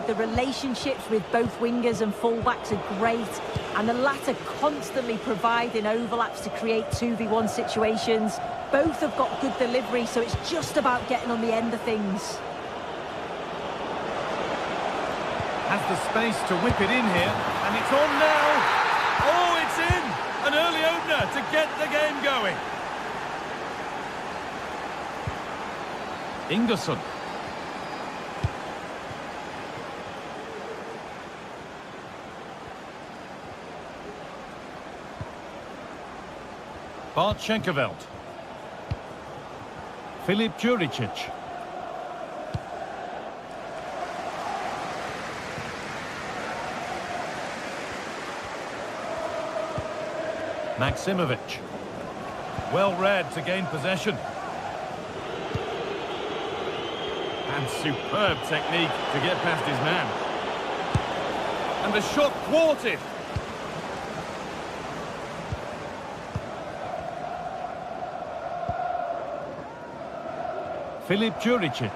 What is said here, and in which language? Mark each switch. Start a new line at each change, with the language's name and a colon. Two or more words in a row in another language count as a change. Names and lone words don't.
English: The relationships with both wingers and fullbacks are great, and the latter constantly providing overlaps to create 2v1 situations. Both have got good delivery, so it's just about getting on the end of things. Has the space to whip it in here, and it's on now. Oh, it's in! An early opener to get the game going. Ingerson. Bartschenkeveld. Filip Juricic. Maximovic. Well read to gain possession. And superb technique to get past his man. And the shot thwarted. Filip Juricic.